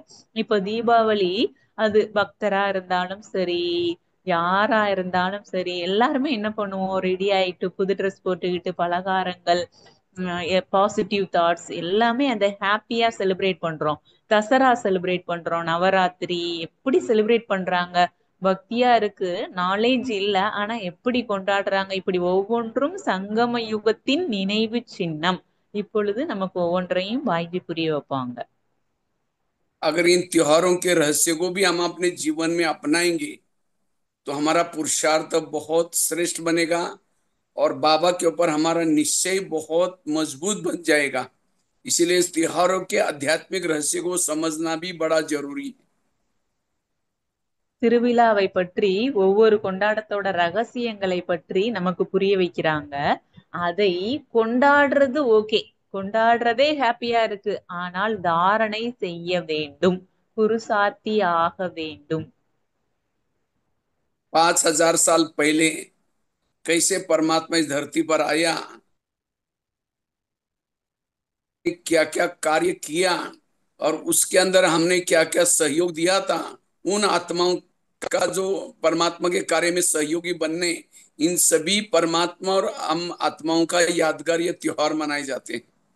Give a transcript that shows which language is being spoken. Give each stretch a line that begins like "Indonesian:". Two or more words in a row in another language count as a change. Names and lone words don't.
Tamil: இப்போ தீபாவளி, அது பக்தரா இருந்தாலும் சரி, யாரா இருந்தாலும் சரி, எல்லாருமே என்ன பண்ணுவோம், ரெடி ஆயிட்டு புது ட்ரெஸ் போட்டுக்கிட்டு பலகாரங்கள்,
English: positive thoughts
Tamil: எல்லாமே அந்த ஹாப்பியா செலிப்ரேட் பண்றோம். தசரா செலிப்ரேட் பண்றோம், நவராத்திரி எப்படி செலிப்ரேட் பண்றாங்க, பக்தியா இருக்கு. நாலேஜ் இல்ல, ஆனா எப்படி கொண்டாடுறாங்க. இப்படி ஒவ்வொன்றும் சங்கம யுகத்தின் நினைவு சின்னம். இப்பொழுது நமக்கு ஒவ்வொன்றையும் பாய்ஜி புரிய வைப்பாங்க.
Hindi: अगर इन त्योहारों के रहस्य को भी हम अपने जीवन में अपनाएंगे तो हमारा पुरुषार्थ बहुत श्रेष्ठ बनेगा, और बाबा के ऊपर हमारा निश्चय बहुत मजबूत बन जाएगा। इसीलिए इस त्योहारों के आध्यात्मिक रहस्य को समझना भी बड़ा जरूरी है।
Tamil: திருவிழாவை பற்றி, ஒவ்வொரு கொண்டாட்டத்தோட ரகசியங்களை பற்றி நமக்கு புரிய வைக்கிறாங்க. அதை கொண்டாடுறது ஓகே, கொண்டாடுறதே ஹாப்பியா இருக்கு. ஆனால் தாரணை செய்ய வேண்டும், புருஷார்த்தி ஆக வேண்டும்.
Hindi: 5,000 साल पहले कैसे परमात्मा इस धरती पर आया, क्या क्या कार्य किया, और उसके अंदर हमने क्या क्या सहयोग दिया था, उन आत्माओं का जो परमात्मा के कार्य में सहयोगी बनने, इन सभी परमात्मा और हम आत्माओं का यादगार ये त्योहार मनाए जाते हैं।